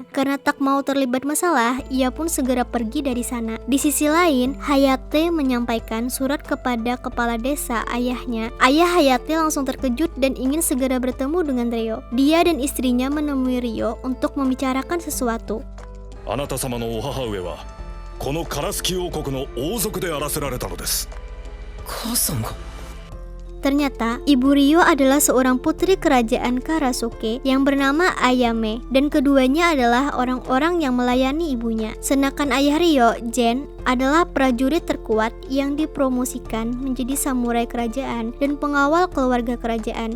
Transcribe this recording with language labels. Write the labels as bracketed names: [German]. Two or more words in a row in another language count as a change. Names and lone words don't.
[Indonesian] Karena tak mau terlibat masalah, ia pun segera pergi dari sana. Di sisi lain, Hayate menyampaikan surat kepada kepala desa ayahnya. Ayah Hayate langsung terkejut dan ingin segera bertemu dengan Ryo. Dia dan istrinya menemui Ryo untuk membicarakan sesuatu. [Japanese] あなた様のお母上はこのカラスキ王国の王族であらせられたのです。母さんが？ [Indonesian] Ternyata, ibu Ryo adalah seorang putri kerajaan Karasuke yang bernama Ayame, dan keduanya adalah orang-orang yang melayani ibunya. Sedangkan ayah Ryo, Jen, adalah prajurit terkuat yang dipromosikan menjadi samurai kerajaan dan pengawal keluarga kerajaan.